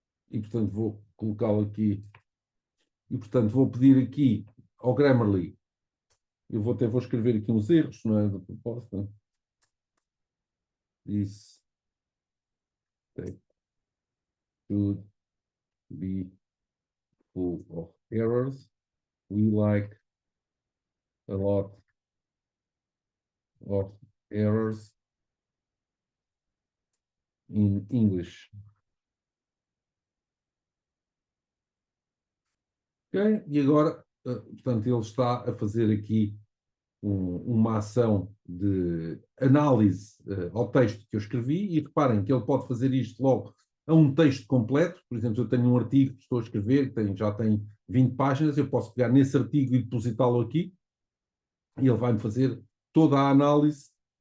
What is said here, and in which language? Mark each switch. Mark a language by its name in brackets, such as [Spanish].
[Portuguese] e portanto vou colocá-lo aqui, e portanto vou pedir aqui ao Grammarly, eu até vou escrever aqui uns erros, não é, da proposta. [English] This text should be full of errors. We like a lot of errors in English. Ok? [Portuguese] E agora, portanto, ele está a fazer aqui uma ação de análise ao texto que eu escrevi, e reparem que ele pode fazer isto logo a um texto completo. Por exemplo, eu tenho um artigo que estou a escrever, já tem 20 páginas, eu posso pegar nesse artigo e depositá-lo aqui, e ele vai-me fazer toda a análise.